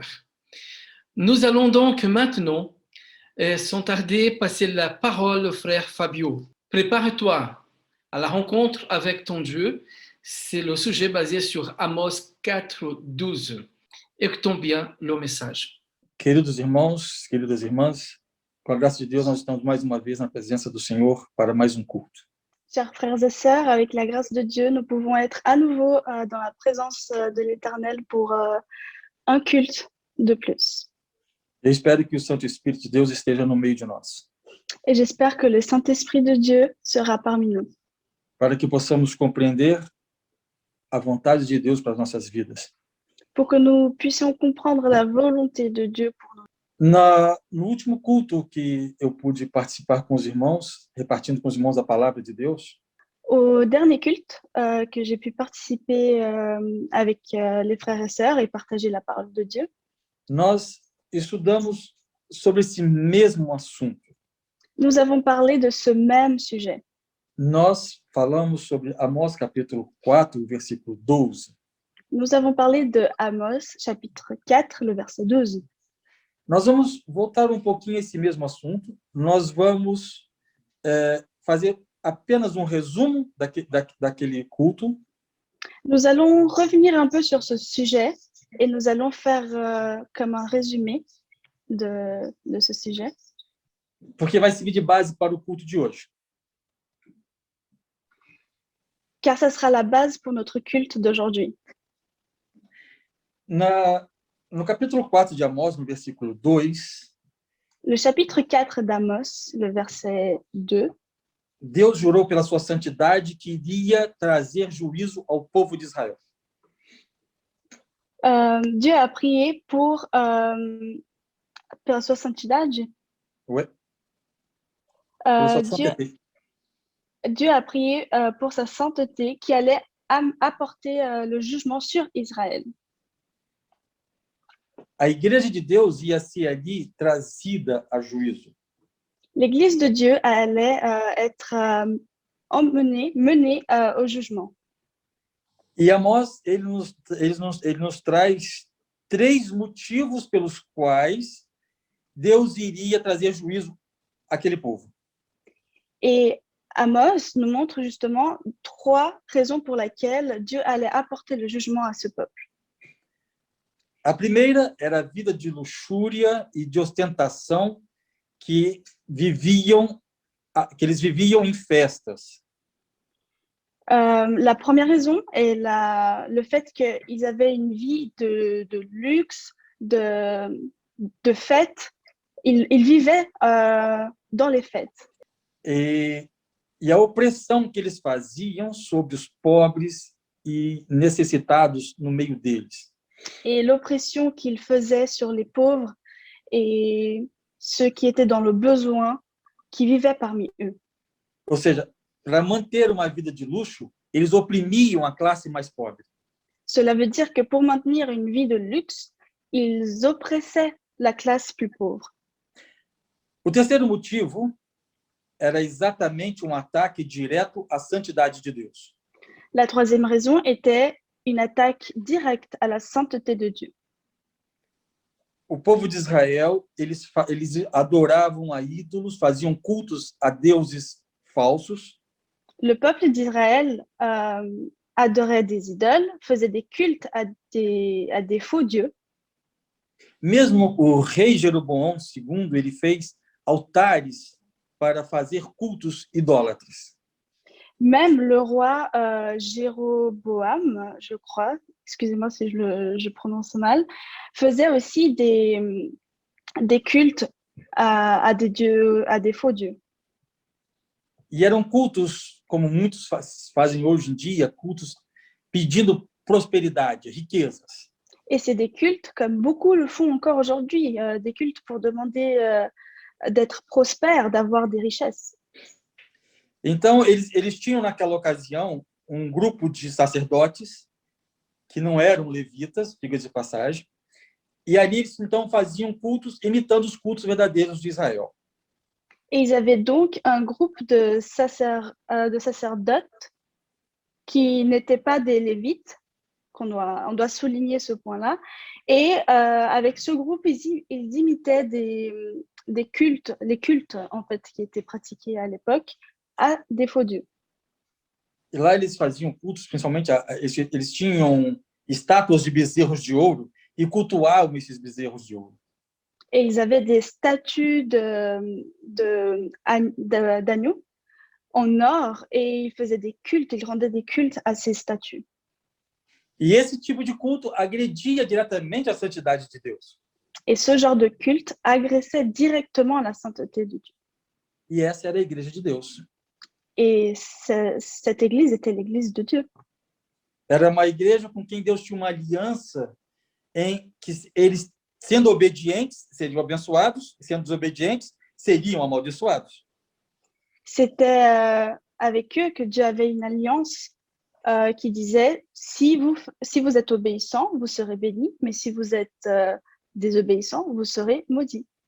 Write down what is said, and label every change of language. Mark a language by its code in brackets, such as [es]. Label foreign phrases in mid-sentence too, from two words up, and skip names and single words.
[fr] Nous allons donc maintenant, sans tarder, passer la parole au frère Fabio. Prépare-toi à la rencontre avec ton Dieu. C'est le sujet basé sur Amos 4:12. Écoutons bien le message. [pt] Queridos irmãos, queridas irmãs, com a graça de Deus, nós estamos mais uma vez na presença do Senhor para mais um culto. [fr] Chers frères et sœurs, avec la grâce de Dieu, nous pouvons être à nouveau dans la présence de l'Éternel pour un culte de plus. [pt] Eu espero que o Santo Espírito de Deus esteja no meio de nós, [fr] Et j'espère que le Saint-Esprit de Dieu sera parmi nous, [pt] para que possamos compreender a vontade de Deus para as nossas vidas. [fr] pour que nous puissions comprendre la volonté de Dieu pour nous. [pt] No último culto que eu pude participar com os irmãos, repartindo com os irmãos a palavra de Deus, [fr] Au dernier culte que j'ai pu participer avec les frères et sœurs et partager la parole de Dieu, [pt] nós estudamos sobre esse mesmo assunto. [fr] nous avons parlé de ce même sujet. [pt] Nós falamos sobre Amós capítulo 4, versículo 12. [fr] Nous avons parlé de Amos, chapitre 4, le verset 12. [pt] Nós vamos voltar um pouquinho a esse mesmo assunto. Nós vamos fazer apenas um resumo daquele culto. [fr] Nous allons revenir un peu sur ce sujet et nous allons faire comme un résumé de ce sujet, [pt] Porque vai servir de base para o culto de hoje. [fr] car ça sera la base pour notre culte d'aujourd'hui. [pt] No capítulo 4 de Amós, no versículo 2, [fr] Le chapitre 4 d'Amos, le verset 2, [pt] Deus jurou pela sua santidade que iria trazer juízo ao povo de Israel. [fr] Dieu a prié pour [pt] pela sua santidade. Ouais. Pela sua [fr] Dieu, sainteté. Dieu a prié pour sa sainteté qui allait apporter le jugement sur Israël. [pt] A igreja de Deus ia ser ali trazida a juízo. [fr] L'Église de Dieu allait être menée au jugement. [pt] E Amós, ele nos traz 3 motivos pelos quais Deus iria trazer juízo àquele povo. [fr] Et Amos nous montre justement 3 raisons pour lesquelles Dieu allait apporter le jugement à ce peuple. [pt] A primeira era a vida de luxúria e de ostentação que eles viviam em festas. [fr] La première raison est le fait qu'ils avaient une vie de luxe, de fêtes. Ils vivaient dans les fêtes. [pt] E a opressão que eles faziam sobre os pobres e necessitados no meio deles. [fr] Et l'oppression qu'ils faisaient sur les pauvres et ceux qui étaient dans le besoin, qui vivaient parmi eux. [pt] Ou seja, para manter uma vida de luxo, eles oprimiam a classe mais pobre. [fr] Cela veut dire que pour maintenir une vie de luxe, ils oppressaient la classe plus pauvre. [pt] O terceiro motivo era exatamente um ataque direto à santidade de Deus. [fr] La troisième raison était une attaque directe à la sainteté de Dieu. [pt] O povo de Israel, eles adoravam a ídolos, faziam cultos a deuses falsos, [fr] Le peuple d'Israël adorait des idoles, faisait des cultes à des faux dieux. [pt] mesmo o rei Jeroboão II, ele fez altares para fazer cultos idólatras. [fr] Même le roi Jéroboam, je crois, excusez-moi si je prononce mal, faisait aussi des cultes à des dieux, à des faux dieux. [pt] E eram cultos, como muitos fazem hoje em dia, cultos pedindo prosperidade, riquezas. [fr] Et c'est des cultes, comme beaucoup le font encore aujourd'hui, des cultes pour demander d'être prospère, d'avoir des richesses. [pt] Então, eles tinham naquela ocasião um grupo de sacerdotes que não eram levitas, diga de passagem, e ali eles então faziam cultos imitando os cultos verdadeiros de Israel. [fr] Et ils avaient donc un groupe de sacerdotes qui n'étaient pas des lévites, on doit souligner ce point-là. Et avec ce groupe, ils imitaient des cultes, les cultes en fait qui étaient pratiqués à l'époque, à des faux dieux. [pt] E lá eles faziam cultos, principalmente eles tinham estátuas de bezerros de ouro e cultuavam esses bezerros de ouro. [fr] Et ils avaient des statues d'agneaux en or et ils faisaient des cultes, ils rendaient des cultes à ces statues. [pt] E esse tipo de culto agredia diretamente a santidade de Deus. [fr] Et ce genre de culte agressait directement la sainteté de Dieu. [pt] E essa era a igreja de Deus. [fr] Et cette église était l'église de Dieu. [pt] Era uma igreja com quem Deus tinha uma aliança em que eles, sendo obedientes, seriam abençoados, sendo desobedientes, seriam amaldiçoados. [fr] C'était avec eux que Dieu avait une alliance qui disait, si vous êtes obéissants, vous serez bénis, mais si vous êtes désobéissants, vous serez maudits.